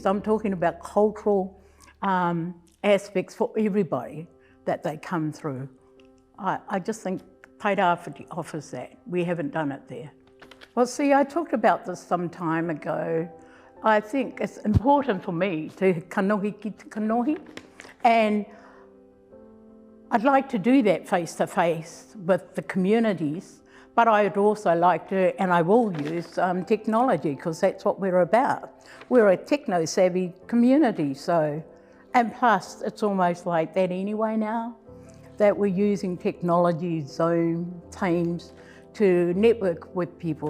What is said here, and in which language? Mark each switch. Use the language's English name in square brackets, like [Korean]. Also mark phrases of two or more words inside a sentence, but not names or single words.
[English] I'm talking about cultural aspects for everybody that they come through. I just think Tairāwhiti offers that. We haven't done it there. Well, see, I talked about this some time ago. I think it's important for me to [Māori] kanohi ki te kanohi, [English] and I'd like to do that face to face with the communities, but I'd also like to, and I will use technology, because that's what we're about. We're a techno-savvy community, so, and plus it's almost like that anyway now, that we're using technology, Zoom, Teams, to network with people.